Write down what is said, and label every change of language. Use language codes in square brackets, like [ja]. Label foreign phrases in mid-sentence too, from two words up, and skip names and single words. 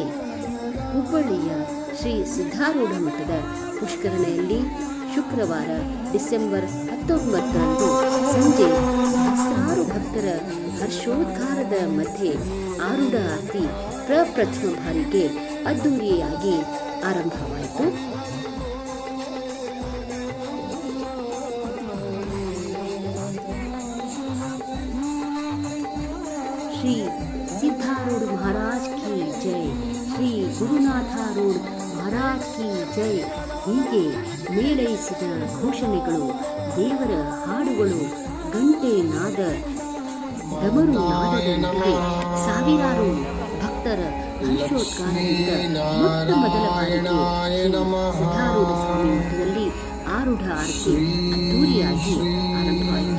[kn] ಹುಬ್ಬಳ್ಳಿಯ ಶ್ರೀ ಸಿದ್ಧಾರೂಢ ಮಠದ ಪುಷ್ಕರಣಿಯಲ್ಲಿ ಶುಕ್ರವಾರ ಡಿಸೆಂಬರ್ 19ರಂದು ಸಂಜೆ ಸಹಸ್ರಾರು ಭಕ್ತರ ಹರ್ಷೋದ್ಗಾರದ ಮಧ್ಯೆ ಆರೂಢ ಆರತಿ ಪ್ರಪ್ರಥಮ ಬಾರಿಗೆ ಅದ್ದೂರಿಯಾಗಿ ಆರಂಭವಾಯಿತು. [hi] श्री सिद्धारूढ़ महाराज की जय, श्री गुरुनाथारूढ़ महाराज की जय [kn] ಹೀಗೆ ಮೇಳೈಸಿದ ಘೋಷಣೆಗಳು, ದೇವರ ಹಾಡುಗಳು, ಗಂಟೆ ನಾದ, ಡಮರು ನಾದದೊಂದಿಗೆ ಸಾವಿರಾರು ಭಕ್ತರ ಹರ್ಷೋದ್ಗಾರದಿಂದ ಮೊಟ್ಟ ಮೊದಲ ಬಾರಿಗೆ ಸಿದ್ಧಾರೂಢ ಸ್ವಾಮಿ ಮಠದಲ್ಲಿ ಆರೂಢ ಆರತಿ ಅದ್ದೂರಿಯಾಗಿ ಆರಂಭವಾಯಿತು.